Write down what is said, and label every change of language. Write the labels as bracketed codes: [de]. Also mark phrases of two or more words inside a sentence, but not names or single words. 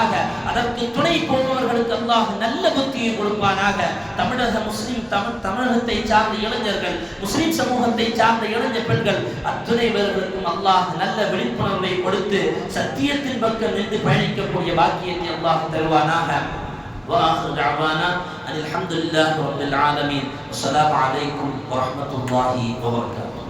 [ta] அதற்கு துணை போபவர்களுக்கு அல்லாஹ் நல்ல புத்தியை கொடுப்பானாக. தமிழகத்தை சார்ந்த இளைஞர்கள், முஸ்லிம் சமூகத்தை சார்ந்த இளைஞர் பெண்கள் அத்துணை பேர்களுக்கும் அல்லாஹ் நல்ல விழிப்புணர்வை கொடுத்து சத்தியத்தின் பக்கம் நின்று பயணிக்கக்கூடிய பாக்கியத்தை அல்லாஹ் தருவானாக. [ar] وآخر دعوانا أن الحمد لله رب العالمين والسلام عليكم ورحمة الله وبركاته.